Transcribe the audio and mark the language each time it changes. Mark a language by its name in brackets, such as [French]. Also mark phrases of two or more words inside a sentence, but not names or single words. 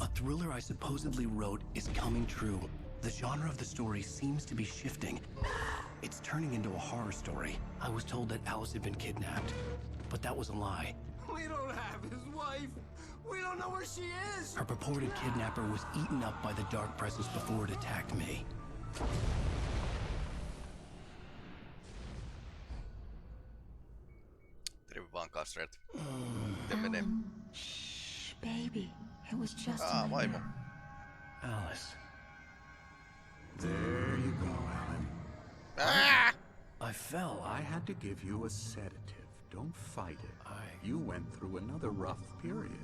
[English] A thriller I supposedly wrote is coming true. The genre of the story seems to be shifting. It's turning into a horror story. I was told that Alice had been kidnapped, but that was a lie. We don't have his wife. We don't know where she is. Her purported kidnapper was eaten up by the dark presence before it attacked me. [Finnish] Terve vaan kasreet. Miten menee? [English] Shh, baby. It was just Vaimo. Alice. There you go, Alan. I fell. I had to give you a sedative. Don't fight it. You went through another rough period.